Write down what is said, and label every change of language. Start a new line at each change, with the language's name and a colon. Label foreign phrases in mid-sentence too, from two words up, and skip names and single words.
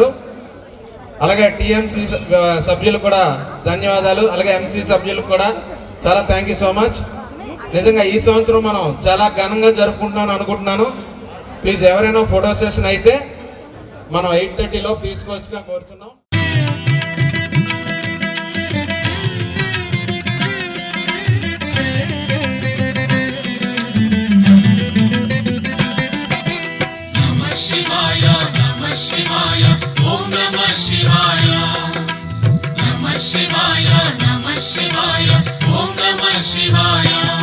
Telugu: అలాగే టీఎంసీ సభ్యులు కూడా ధన్యవాదాలు. అలాగే ఎంసీ సభ్యులకు కూడా చాలా
English: thank you so much.
Telugu: నిజంగా ఈ సంవత్సరం మనం చాలా ఘనంగా జరుపుకుంటున్నాను అనుకుంటున్నాను. ప్లీజ్ ఎవరైనా
English: photo session
Telugu: అయితే మనం 8:30 లోపు తీసుకోవచ్చుగా కోరుచున్నాం.
Sanskrit: शिवाय नमः शिवाय ओम नमः शिवाय नमः शिवाय नमः शिवाय ओम नमः शिवाय.